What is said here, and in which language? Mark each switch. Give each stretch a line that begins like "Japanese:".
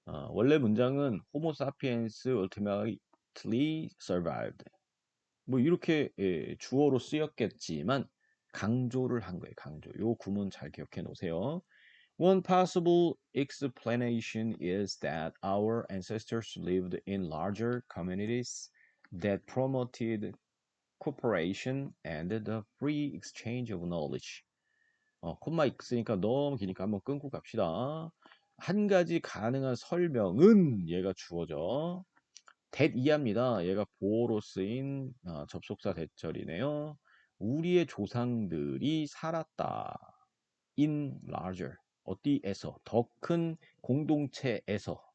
Korean: 원래 문장은 호모 사피엔스
English: ultimately survived.
Korean: 뭐 이렇게 주어로 쓰였겠지만 강조를 한 거예요. 강조. 요 구문 잘 기억해 놓으세요.
English: One possible explanation is that our ancestors lived in larger communities that promoted cooperation and the free exchange of knowledge.
Korean: 콤마 있으니까 너무 기니까 한번 끊고 갑시다. 한 가지 가능한 설명은 얘가 주어져. that 이하입니다. 얘가 보어로 쓰인 접속사 대절이네요. 우리의 조상들이 살았다.
English: in larger
Korean: 어디에서 더 큰 공동체에서